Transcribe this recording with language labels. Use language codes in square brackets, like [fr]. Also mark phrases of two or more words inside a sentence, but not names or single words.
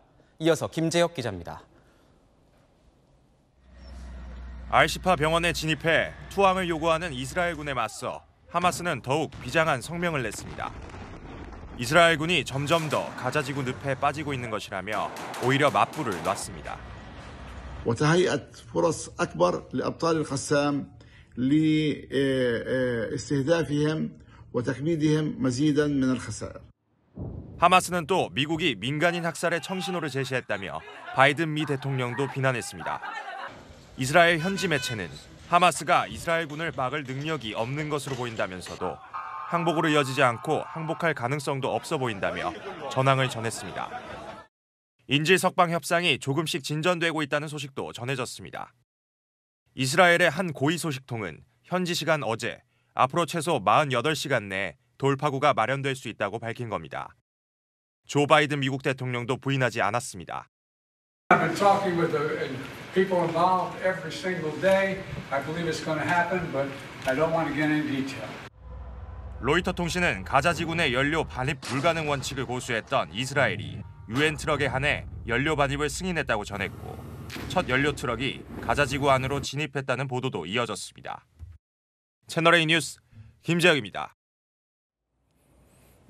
[ko] 이어서 김재혁 기자입니다. 알시파 병원에 진입해 투항을 요구하는 이스라엘군에 맞서 하마스는 더욱 비장한 성명을 냈습니다. 이스라엘군이 점점 더 가자지구 늪에 빠지고 있는 것이라며 오히려 맞불을 놨습니다. [ar] وتهيئة فرص أكبر لأبطال القسام لاستهدافهم وتكبيدهم مزيدا من الخسائر. [ko] 하마스는 또 미국이 민간인 학살의 청신호를 제시했다며 바이든 미 대통령도 비난했습니다. 이스라엘 현지 매체는 하마스가 이스라엘군을 막을 능력이 없는 것으로 보인다면서도 항복으로 이어지지 않고 항복할 가능성도 없어 보인다며 전황을 전했습니다. 인질 석방 협상이 조금씩 진전되고 있다는 소식도 전해졌습니다. 이스라엘의 한 고위 소식통은 현지 시간 어제 앞으로 최소 48시간 내에 돌파구가 마련될 수 있다고 밝힌 겁니다. 조 바이든 미국 대통령도 부인하지 않았습니다. [en] I've been talking with the people involved every single day. I believe it's going to happen, but I don't want to get into detail. [ko] 로이터 통신은 가자 지구 내 연료 반입 불가능 원칙을 고수했던 이스라엘이 유엔 트럭에 한해 연료 반입을 승인했다고 전했고 첫 연료 트럭이 가자 지구 안으로 진입했다는 보도도 이어졌습니다. 채널A 뉴스 김재혁입니다.